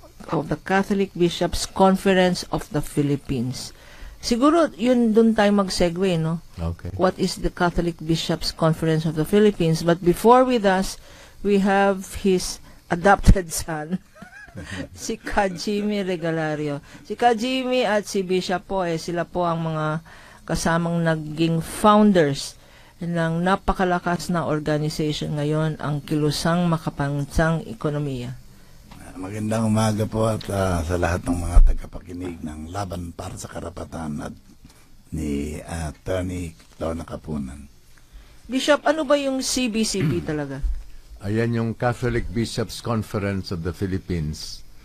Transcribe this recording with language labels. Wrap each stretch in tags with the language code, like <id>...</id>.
<en>Of the Catholic Bishops Conference of the Philippines.</en> <tl>Siguro yun doon tayo mag-segue, no?</tl> <en>Okay. What is the Catholic Bishops Conference of the Philippines? But before with us, we have his adopted son, si Kajimi Regalario.</en> <tl>Si Kajimi at si Bishop po, sila po ang mga kasamang naging founders ng napakalakas na organization ngayon, ang Kilusang Makapansang Ekonomiya. Magandang umaga po at sa lahat ng mga tagapakinig ng Laban para sa Karapatan at ni Attorney Lorna Kapunan. Bishop, ano ba yung CBCP talaga? Ayan yung</tl> <en>Catholic Bishops Conference of the Philippines.</en>